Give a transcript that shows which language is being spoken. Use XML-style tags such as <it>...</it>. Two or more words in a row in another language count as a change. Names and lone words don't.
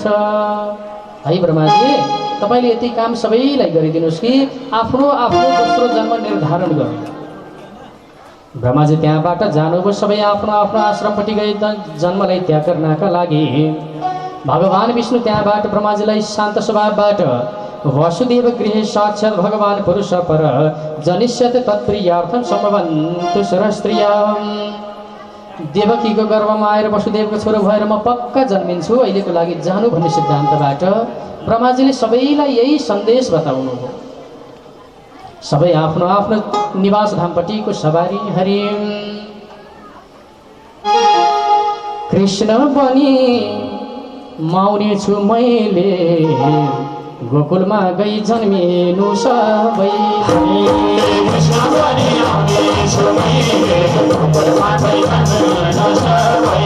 <ne>है ब्रह्माजी, तपाईँले यति काम सबैलाई गरिदिनुहोस् कि आफ्नो आफ्नो दोस्रो जन्म निर्धारण गर्नु। ब्रह्माजी त्यहाँबाट जानुभयो, सबै आफ्नो आफ्नो आश्रमपट्टि गए जन्मलाई त्याग गर्नका लागि। भगवान विष्णु त्यहाँबाट ब्रह्माजीलाई शान्त स्वभावबाट</ne> <sa>वसुदेव गृहे साक्षात् भगवान पुरुष पर जनिष्यते तत्प्रियार्थम सम्भवन्तु सरस्त्रियाम्।</sa> <ne>देवकीको गर्भमा आएर वसुदेवको छोरो भएर म पक्का जन्मिन्छु अहिलेको लागि जानु भन्ने सिद्धान्तबाट ब्रह्माजीले सबैलाई यही सन्देश बताउनु हो। सबै आफ्नो आफ्नो निवास धामपट्टिको सवारी हरि कृष्ण बनी माउने छु मैले गोकुलमा गई जन्मिनु सबै। कृष्ण बनी आउने छु मैले गोकुलमा गई जन्मिनु सबै।</ne>